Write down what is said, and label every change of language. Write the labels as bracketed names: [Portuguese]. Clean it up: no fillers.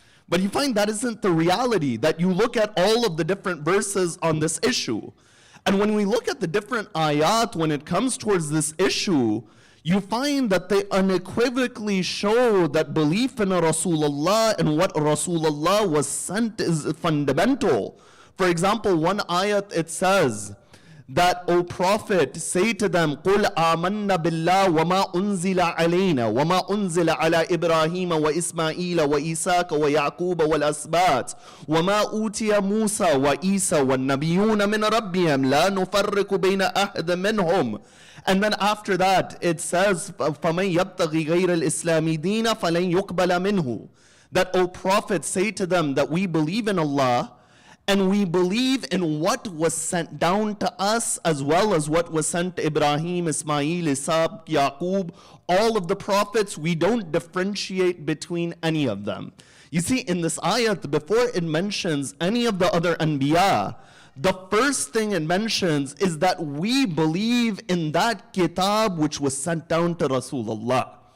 [English] But you find that isn't the reality, that you look at all of the different verses on this issue. And when we look at the different ayat when it comes towards this issue, you find that they unequivocally show that belief in Rasulullah and what Rasulullah was sent is fundamental. For example, one ayat it says that, O Prophet, say to them, [Arabic] قُلْ آمَنَّا بِاللَّهِ وَمَا أُنزِلَ عَلَيْنَا وَمَا أُنزِلَ عَلَى إِبْرَاهِيمَ وَإِسْمَاعِيلَ وَإِسَاكَ وَيَعْقُوبَ وَالْأَسْبَاطِ وَمَا أُوتِيَ مُوسَى وَإِيسَى وَالنَّبِيُّونَ مِنْ رَبِّهِمْ لَا نُفَرِّقُ بَيْنَ أَحَدٍ مِّنْهُمْ. [English] And then after that, it says, [Arabic] فَمَنْ يَبْتَغِي غَيْرَ الْإِسْلَامِ دِينًا فَلَنْ يُقْبَلَ مِنْهُ. [English] That, O Prophet, say to them that we believe in Allah, and we believe in what was sent down to us, as well as what was sent to Ibrahim, Ismail, Ishaq, Yaqub, all of the prophets. We don't differentiate between any of them. You see, in this ayat, before it mentions any of the other anbiya, the first thing it mentions is that we believe in that kitab which was sent down to Rasulullah.